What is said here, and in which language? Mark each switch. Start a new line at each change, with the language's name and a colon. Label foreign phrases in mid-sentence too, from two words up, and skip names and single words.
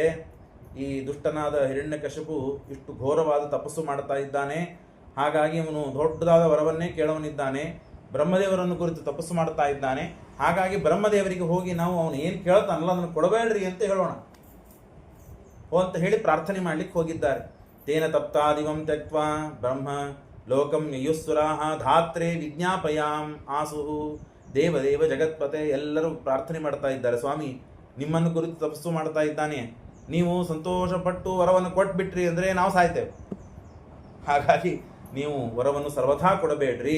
Kannada: ಈ ದುಷ್ಟನಾದ ಹಿರಣ್ಯಕಶಿಪು ಇಷ್ಟು ಘೋರವಾದ ತಪಸ್ಸು ಮಾಡ್ತಾ ಇದ್ದಾನೆ. ಹಾಗಾಗಿ ಅವನು ದೊಡ್ಡದಾದ ವರವನ್ನೇ ಕೇಳವನಿದ್ದಾನೆ. ಬ್ರಹ್ಮದೇವರನ್ನು ಕುರಿತು ತಪಸ್ಸು ಮಾಡ್ತಾ ಇದ್ದಾನೆ. ಹಾಗಾಗಿ ಬ್ರಹ್ಮದೇವರಿಗೆ ಹೋಗಿ ನಾವು ಅವನು ಏನು ಕೇಳ್ತಾನಲ್ಲ ಅದನ್ನು ಕೊಡಬೇಡ್ರಿ ಅಂತ ಹೇಳೋಣ ಅಂತ ಹೇಳಿ ಪ್ರಾರ್ಥನೆ ಮಾಡ್ಲಿಕ್ಕೆ ಹೋಗಿದ್ದಾರೆ.
Sanskrit: ತೇನ ತಪ್ತಾದಿವಂ ತ್ಯಕ್ತ್ವಾ ಬ್ರಹ್ಮ ಲೋಕಂ ಯಯುಸ್ಸುರಾಹ ಧಾತ್ರೆ ವಿಜ್ಞಾಪಯಾಂ ಆಸುಹು ದೇವದೇವ ಜಗತ್ಪತೆ.
Kannada: ಎಲ್ಲರೂ ಪ್ರಾರ್ಥನೆ ಮಾಡ್ತಾ ಇದ್ದಾರೆ, ಸ್ವಾಮಿ ನಿಮ್ಮನ್ನು ಕುರಿತು ತಪಸ್ಸು ಮಾಡ್ತಾ ಇದ್ದಾನೆ, ನೀವು ಸಂತೋಷಪಟ್ಟು ವರವನ್ನು ಕೊಟ್ಬಿಟ್ರಿ ಅಂದರೆ ನಾವು ಸಾಯ್ತೇವೆ. ಹಾಗಾಗಿ ನೀವು ವರವನ್ನು ಸರ್ವಥಾ ಕೊಡಬೇಡ್ರಿ.